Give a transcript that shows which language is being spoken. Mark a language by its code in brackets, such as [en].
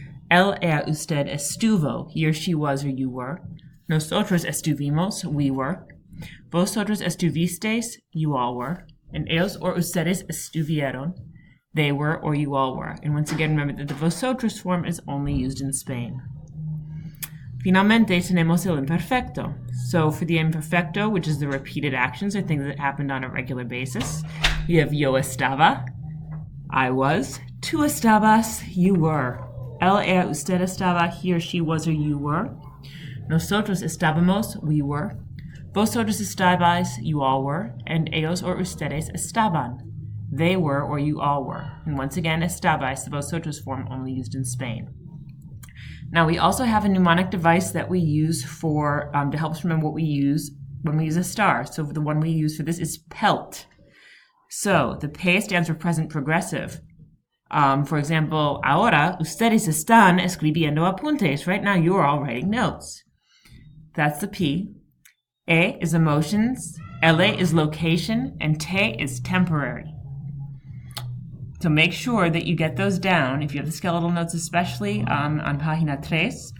[es] Él, ella, usted estuvo, [en] he or she was or you were. [es] Nosotros estuvimos, [en] we were. [es] Vosotros estuvisteis, [en] you all were. And ellos or [es] ustedes estuvieron, [en] they were or you all were. And once again, remember that the vosotros form is only used in Spain. [es] Finalmente, tenemos el imperfecto. [en] So for the imperfecto, which is the repeated actions or things that happened on a regular basis, we have [es] yo estaba, [en] I was. [es] Tú estabas, [en] you were. [es] Él, ella, usted estaba, [en] he or she was or you were. [es] Nosotros estábamos, [en] we were. [es] Vosotros estabais, [en] you all were. And ellos or [es] ustedes estaban, [en] they were or you all were. And once again, estabais, the vosotros form only used in Spain. Now we also have a mnemonic device that we use for to help us remember what we use when we use estar. So the one we use for this is pelt. So the P stands for present progressive. For example, [es] ahora ustedes están escribiendo apuntes. [en] Right now you are all writing notes. That's the P. E is emotions, L is location, and T is temporary. So make sure that you get those down. If you have the skeletal notes especially on página 3,